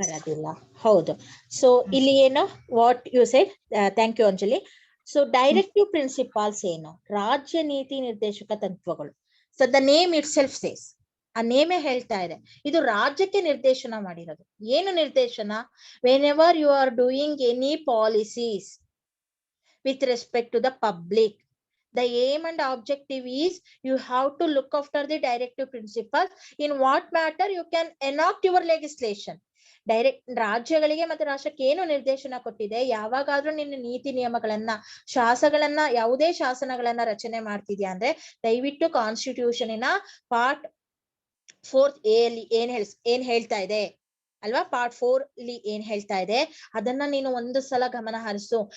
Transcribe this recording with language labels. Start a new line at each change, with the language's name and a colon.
Kannada: ಬರೋದಿಲ್ಲ. ಹೌದು. ಸೊ ಇಲ್ಲಿ ಏನು
English: what you said, thank you
Kannada: Anjali. So directive principles ಏನು? ರಾಜ್ಯ ನೀತಿ ನಿರ್ದೇಶಕ ತತ್ವಗಳು.
English: so the name itself says,
Kannada: ಆ ನೇಮೇ ಹೇಳ್ತಾ ಇದೆ ಇದು ರಾಜ್ಯಕ್ಕೆ ನಿರ್ದೇಶನ ಮಾಡಿರೋದು. ಏನು ನಿರ್ದೇಶನ?
English: Whenever you are doing any policies with respect to the public, the aim and objective is you have to look after the directive principles in what matter you can enact your legislation.
Kannada: Direct ರಾಜ್ಯಗಳಿಗೆ ಮತ್ತೆ ರಾಷ್ಟ್ರಕ್ಕೆ ಏನು ನಿರ್ದೇಶನ ಕೊಟ್ಟಿದೆ, ಯಾವಾಗಾದ್ರೂ ನಿನ್ನ ನೀತಿ ನಿಯಮಗಳನ್ನ ಯಾವುದೇ ಶಾಸನಗಳನ್ನ ರಚನೆ ಮಾಡ್ತಿದ್ಯಾ ಅಂದ್ರೆ ದಯವಿಟ್ಟು ಕಾನ್ಸ್ಟಿಟ್ಯೂಷನಿನ ಪಾರ್ಟ್ 4 A ಅಲ್ಲಿ ಏನ್ ಹೇಳ್ತಾ ಇದೆ ಅಲ್ವಾ, ಪಾರ್ಟ್ 4 ಇಲ್ಲಿ ಏನ್ ಹೇಳ್ತಾ ಇದೆ ಅದನ್ನ ನೀನು ಒಂದು ಸಲ ಗಮನ ಹರಿಸು.